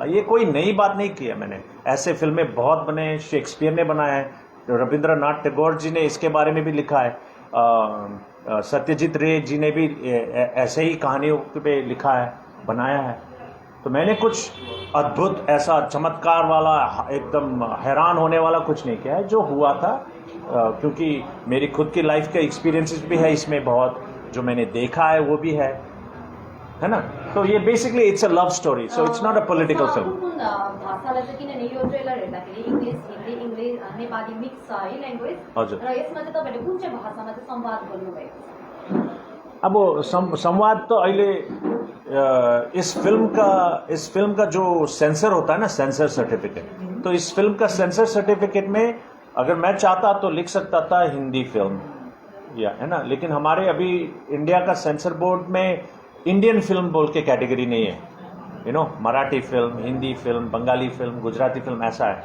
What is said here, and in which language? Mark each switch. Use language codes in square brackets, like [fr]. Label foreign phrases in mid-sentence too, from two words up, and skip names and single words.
[hi] ये कोई नई बात नहीं किया मैंने, ऐसे फिल्में बहुत बने, शेक्सपियर ने बनाया है, रविंद्रनाथ टैगोर जी ने इसके बारे में भी लिखा है, सत्यजीत रे जी ने भी ऐसे ही कहानियों पे लिखा है, बनाया है। तो मैंने कुछ अद्भुत ऐसा चमत्कार वाला, एकदम हैरान होने वाला कुछ नहीं किया है, जो हुआ था। क्योंकि मेरी खुद की लाइफ के एक्सपीरियंसेस भी है इसमें बहुत, जो मैंने देखा है वो भी है ना। तो ये [en] basically it's a love story, so it's not a political film. [ne] भाषालाई चाहिँ किनभने यो ट्रेलर हेर्दाखेरि इङ्ग्लिस, हिन्दी, इङ्ग्लिस, नेपाली मिक्स छ है ल्याङ्ग्वेज। हजुर। र यसमा चाहिँ तपाईँले कुन चाहिँ भाषामा चाहिँ संवाद गर्नुभएको छ? [hi] अब वो संवाद तो अहिले इस फिल्म का जो सेंसर होता है ना, [en] censor certificate, [hi] तो इस फिल्म का [en] censor certificate [hi] में अगर मैं चाहता तो लिख सकता था हिंदी फिल्म, या है ना। लेकिन हमारे अभी इंडिया का [en] censor board [hi] में [en] Indian film [hi] बोल के कैटेगरी नहीं है, मराठी फिल्म, हिंदी फिल्म, बंगाली फिल्म, गुजराती फिल्म, ऐसा है।